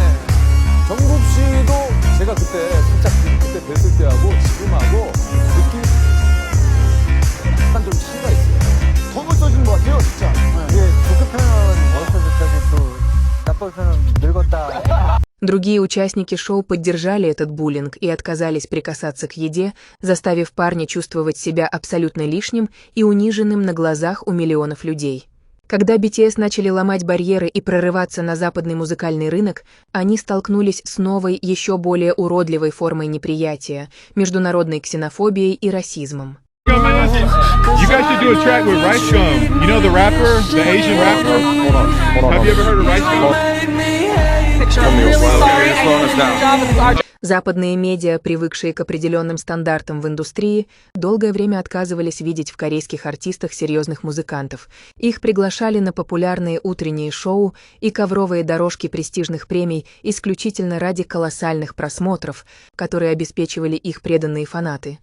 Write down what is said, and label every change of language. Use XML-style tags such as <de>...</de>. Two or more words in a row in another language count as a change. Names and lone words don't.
<ko>정국 씨도 제가 그때 살짝 그때 뵀을 때하고 지금하고 느낌 약간 좀 차이가 있어요. 더 멋져진 것 같아요, 진짜. 이게 좋게 표현하면 멋있어졌다고 또 나쁘게 표현하면 늙었다.</ko> <ru>Другие участники шоу поддержали этот буллинг и отказались прикасаться к еде, заставив парня чувствовать себя абсолютно лишним и униженным на глазах у миллионов людей. Когда BTS начали ломать барьеры и прорываться на западный музыкальный рынок, они столкнулись с новой, еще более уродливой формой неприятия, международной ксенофобией и расизмом.</ru> <en>You guys should do a track with Rice Gum. You know the rapper, the Asian rapper? Have you ever heard of Rice Gum?</en> <ru>Западные медиа, привыкшие к определенным стандартам в индустрии, долгое время отказывались видеть в корейских артистах серьезных музыкантов. Их приглашали на популярные утренние шоу и ковровые дорожки престижных премий исключительно ради колоссальных просмотров, которые обеспечивали их преданные фанаты.</ru>